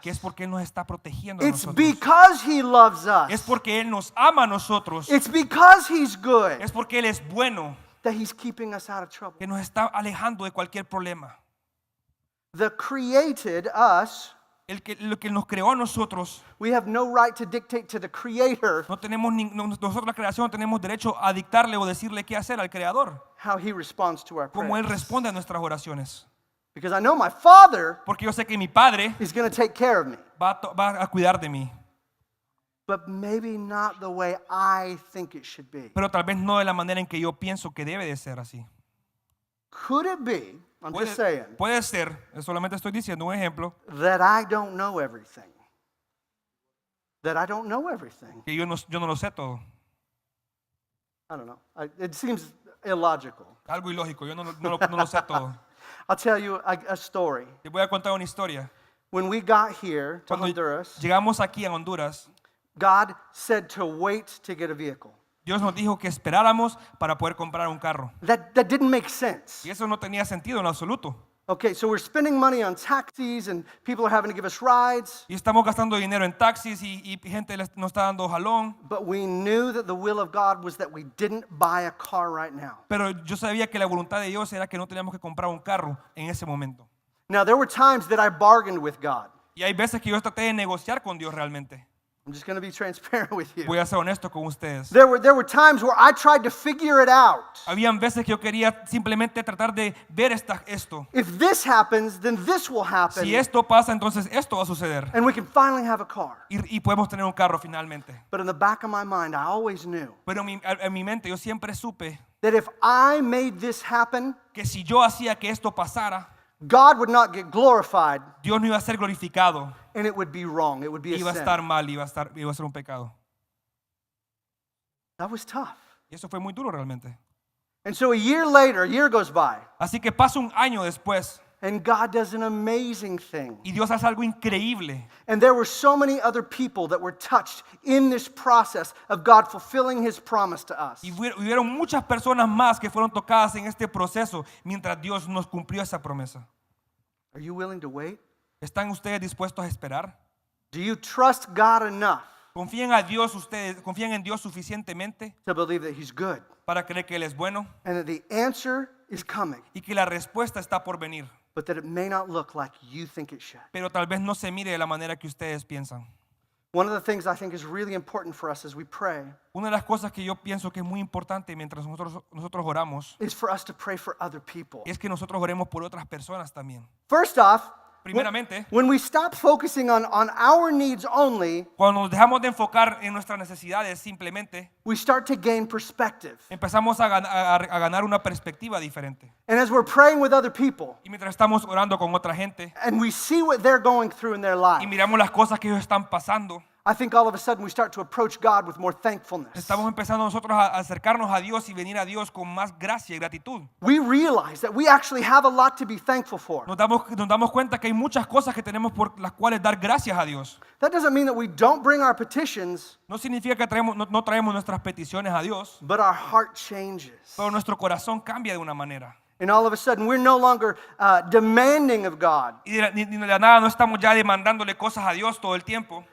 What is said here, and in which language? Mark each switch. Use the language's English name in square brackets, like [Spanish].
[Spanish] que es porque Él nos está protegiendo a [English] It's [Spanish] nosotros. [English] because he loves [Spanish] Es [English] us. [Spanish] porque Él nos ama a nosotros. [English] It's because he's good [Spanish] Es porque Él es bueno, [English] that he's keeping us out of trouble. [Spanish] que nos está alejando de cualquier problema. [English] The created us, [Spanish] Lo que nos creó a nosotros, [English] we have no right to dictate to the creator [Spanish] nosotros la creación no tenemos derecho a dictarle o decirle qué hacer al Creador, [English] how he responds to our [Spanish] como Él [English] prayers. [Spanish] responde a nuestras oraciones. [English] Because I know my Father [Spanish] Porque yo sé que mi Padre [English] is going to take care of me, [Spanish] va a cuidar de mí, [English] but maybe not the way I think it should be. [Spanish] pero tal vez no de la manera en que yo pienso que debe de ser así. [English] Could it be, I'm just saying, [Spanish] Puede ser, solamente estoy diciendo un ejemplo, [English] that I don't know everything? That I don't know everything. [Spanish] que yo no lo sé todo. [English] I don't know. It seems illogical. [Spanish] Algo ilógico, yo no lo sé todo. [English] I'll tell you a story. [Spanish] Te voy a contar una historia. [English] When we got here to [Spanish] Cuando [English] Honduras, [Spanish] llegamos aquí a Honduras, [English] God said to wait to get a vehicle. [Spanish] Dios nos dijo que esperáramos para poder comprar un carro. [English] That didn't make sense. [Spanish] Y eso no tenía sentido en absoluto. [English] Okay, so we're spending money on taxis and people are having to give us rides, [Spanish] Y estamos gastando dinero en taxis y gente nos está dando jalón. [English] but we knew that the will of God was that we didn't buy a car right now. [Spanish] Pero yo sabía que la voluntad de Dios era que no teníamos que comprar un carro en ese momento. [English] Now, there were times that I bargained with God. [Spanish] Y hay veces que yo traté de negociar con Dios realmente. [English] I'm just going to be transparent with you. [Spanish] Voy a ser honesto con ustedes. [English] There were times where I tried to figure it out. [Spanish] Habían veces que yo quería simplemente tratar de ver esto. [English] If this happens, then this will happen. [Spanish] Si esto pasa, entonces esto va a suceder. [English] And we can finally have a car. [Spanish] Y podemos tener un carro finalmente. [English] But in the back of my mind, I always knew [Spanish] Pero en mi mente yo siempre supe [English] that if I made this happen, [Spanish] que si yo hacía que esto pasara, [English] God would not get glorified, [Spanish] Dios no iba a ser glorificado. [English] and it would be wrong. It would be a [Spanish] Iba a [English] sin. [Spanish] estar mal, iba a ser un pecado. [English] That was tough. [Spanish] Y eso fue muy duro realmente. [English] And so a year goes by, [Spanish] Así que pasa un año después [English] And God does an amazing thing. [Spanish] Y Dios hace algo increíble. [English] And there were so many other people that were touched in this process of God fulfilling His promise to us. [Spanish] Y hubieron muchas personas más que fueron tocadas en este proceso mientras Dios nos cumplió esa promesa. [English] Are you willing to wait? [Spanish] ¿Están ustedes dispuestos a esperar? [English] Do you trust God enough [Spanish] ¿Confían a Dios ustedes? ¿Confían en Dios suficientemente [English] to believe that He's good [Spanish] para creer que Él es bueno [English] and that the answer is coming, [Spanish] y que la respuesta está por venir? [English] but that it may not look like you think it should? [Spanish] Pero tal vez no se mire de la manera que ustedes piensan. [English] One of the things I think is really important for us as we pray [Spanish] Una de las cosas que yo pienso que es muy importante mientras nosotros oramos [English] is for us to pray for other people. [Spanish] es que nosotros oremos por otras personas también. [English] First off, [Spanish] Primeramente, [English] when we stop focusing on our needs only, [Spanish] cuando nos dejamos de enfocar en nuestras necesidades, simplemente [English] we start to gain perspective. [Spanish] empezamos a ganar una perspectiva diferente. [English] And as we're praying with other people [Spanish] Y mientras estamos orando con otra gente [English] and we see what they're going through in their [Spanish] y [English] life, [Spanish] miramos las cosas que ellos están pasando, [English] I think all of a sudden we start to approach God with more thankfulness. [Spanish] estamos empezando nosotros a acercarnos a Dios y venir a Dios con más gracia y gratitud. [English] We realize that we actually have a lot to be thankful for. [Spanish] Nos damos cuenta que hay muchas cosas que tenemos por las cuales dar gracias a Dios. [English] That doesn't mean that we don't bring our petitions, [Spanish] No significa que no traemos nuestras peticiones a Dios, [English] but our heart changes. [Spanish] pero nuestro corazón cambia de una manera. [English] And all of a sudden we're no longer demanding of God, [Spanish] Y ni de la nada no estamos ya demandándole cosas a Dios todo el tiempo